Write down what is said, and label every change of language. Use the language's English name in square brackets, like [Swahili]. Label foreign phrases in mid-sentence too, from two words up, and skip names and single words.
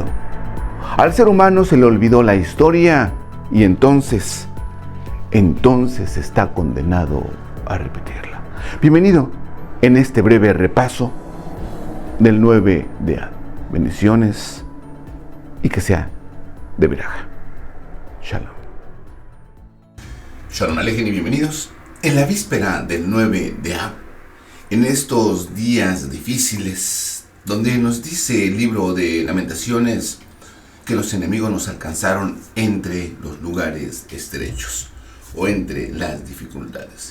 [Spanish] Al ser humano se le olvidó la historia y entonces está condenado a repetirla. Bienvenido en este breve repaso del 9 de Av. Bendiciones y que sea de veraja. Shalom. [Hebrew] שלום עליכם [Spanish] y bienvenidos en la víspera del 9 de Av. En estos días difíciles, donde nos dice el libro de Lamentaciones que los enemigos nos alcanzaron entre los lugares estrechos o entre las dificultades.